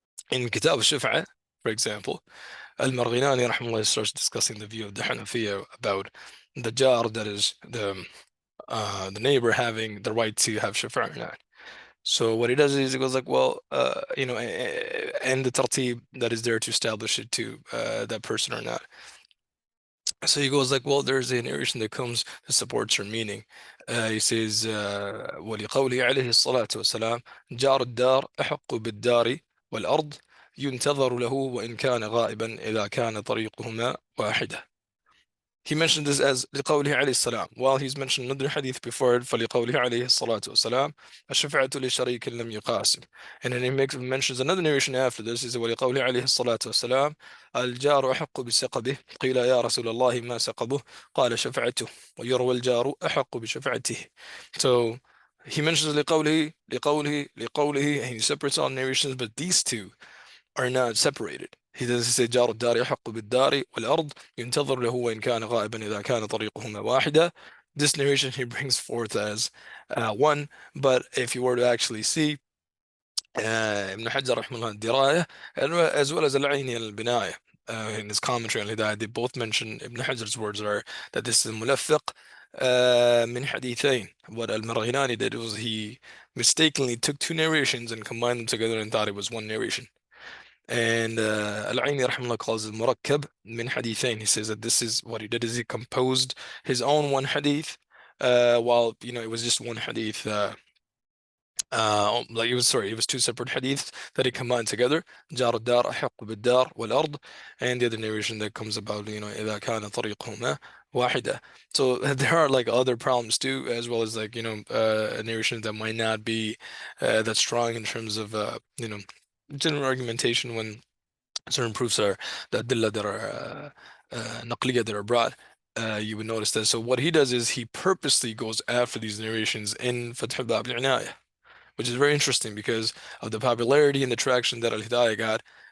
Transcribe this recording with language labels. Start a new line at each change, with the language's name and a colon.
English: In Kitab al-Shaf'a, for example, al-Marghinani rahimahullah starts discussing the view of the Hanafiya about the jar, that is the neighbor, having the right to have shafa'a or not. So what he does is he goes like, well, and the tartib that is there to establish it to that person or not. So he goes like, well, there's a narration that comes that supports her meaning. He says,
Arabic: ولقوله عليه الصلاة والسلام جار الدار أحق بالدار والأرض ينتظر له وإن كان غائبا إذا كان طريقهما واحدة.
English: He mentioned this as
Arabic: لقوله عليه السلام,
English: while he's mentioned another hadith before it,
Arabic: فلقوله عليه الصلاة والسلام الشفاعة لشريك لم يقاسم.
English: And then he mentions another narration after this, is
Arabic: ولقوله عليه الصلاة والسلام الجار أحق بسقبه قيل يا رسول الله ما سقبه قال شفعته ويروى الجار أحق بشفعته.
English: So he mentions لقوله, and he separates all narrations, but these two are not separated. He doesn't say
Arabic: جار الدار يحق بالدار والأرض ينتظر له وإن كان غائبا إذا كان طريقهما واحدة.
English: This narration he brings forth as one, but if you were to actually see Ibn Hajar
Arabic: رحمه الله
English: الدراية, as well as al-ʿInāyah al-Bināyah, in his commentary on Hidayah, they both mention Ibn Hajar's words are that this is
Arabic: ملفق من حديثين.
English: What al-Marghinani did was he mistakenly took two narrations and combined them together and thought it was one narration. And Al-Aini rahimahullah calls it murakkab min hadithain. He says that this is what he did is he composed his own one hadith, while it was just one hadith. Like it was two separate hadiths that he combined together.
Arabic: جار الدار أحق بالدار والأرض,
English: and the other narration that comes about
Arabic: إذا كان طريقهما واحدة.
English: So there are like other problems too, as well as like narrations that might not be that strong in terms of general argumentation when certain proofs are the adillah that are naqliyyah that are brought. You would notice that. So what he does is he purposely goes after these narrations in Fath Bab al Inayah, which is very interesting because of the popularity and the traction that al-Hidayah got.